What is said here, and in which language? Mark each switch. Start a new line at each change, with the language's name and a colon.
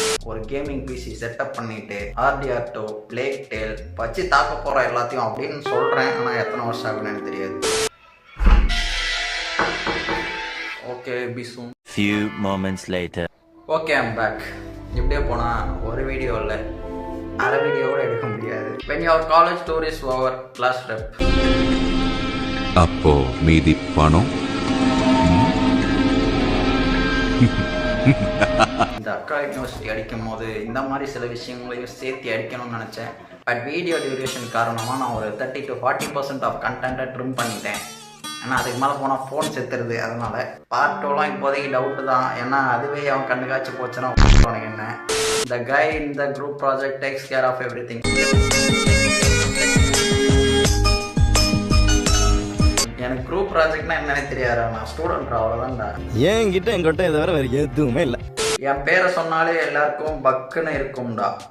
Tamil: ஒரு gaming PC setup பண்ணிட்டு RDR2 plague Dale வச்சு தாக்க போற எல்லாத்தையும் அப்படின்னு சொல்றேன். ஆனா எத்தனை வருஷம் ஆகுன்னு தெரியாது.
English: Okay, be soon. Few moments later. Okay, I'm back.
Tamil: இப்படியே போனா ஒரு வீடியோ இல்ல, அரை வீடியோவோட எடுக்க முடியாது.
English: When your college tour is over, class rep.
Tamil: அப்போ மீதி பணம். இந்த அக்கா யூனிவர்சிட்டி அடிக்கும் போது இந்த மாதிரி சில விஷயங்களையும் சேர்த்து அடிக்கணும்னு நினைச்சேன். பட் வீடியோ டியூரேஷன் காரணமா நான் ஒரு 30 to 40% ஆஃப் கண்டென்ட்டை ட்ரிம் பண்ணிட்டேன். ஏன்னா அதுக்கு மேலே போனால் ஃபோன் செத்துருது. அதனால பார்ட் 2லாம் இப்போதைக்கு டவுட்டு தான். ஏன்னா அதுவே அவன் கண்டு காய்ச்சி போச்சுன்னா உனக்கு என்ன.
English: The guy in the group project takes care of everything.
Tamil: எனக்கு குரூப் ப்ராஜெக்ட்னா என்னன்னே தெரியாதா? நான் ஸ்டூடெண்ட், அவ்வளோதான்டா. என்கிட்ட இதை தவிர வேறு எதுவுமே இல்லை. என் பேரை சொன்னாலே எல்லாருக்கும் பக்குன்னு இருக்கும்டா.